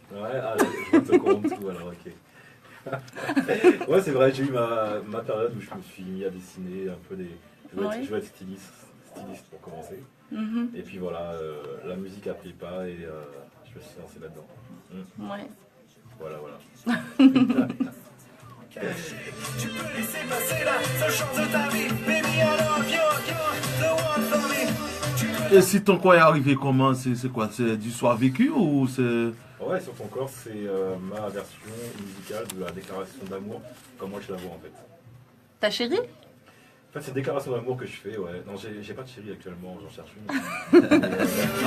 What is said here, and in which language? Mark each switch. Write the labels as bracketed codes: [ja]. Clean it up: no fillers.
[fr] Ouais, je te compte tout alors, ok. Ouais, c'est vrai, j'ai eu ma période où je me suis mis à dessiner un peu des. Je voulais être styliste pour commencer. Et puis voilà, la musique a pris le pas et je me suis lancé là-dedans. Ouais. Voilà. Tu peux laisser passer la seule chance de ta vie. [en] Baby, I love you, you're the one for me. [fr] Et si ton corps est arrivé comment? C'est quoi? C'est du soir vécu ou c'est... Ouais, sur ton corps, c'est ma version musicale de la déclaration d'amour, comme moi je la vois en fait. Ta chérie? En fait, c'est une déclaration d'amour que je fais, ouais. Non, j'ai pas de chérie actuellement, j'en cherche une.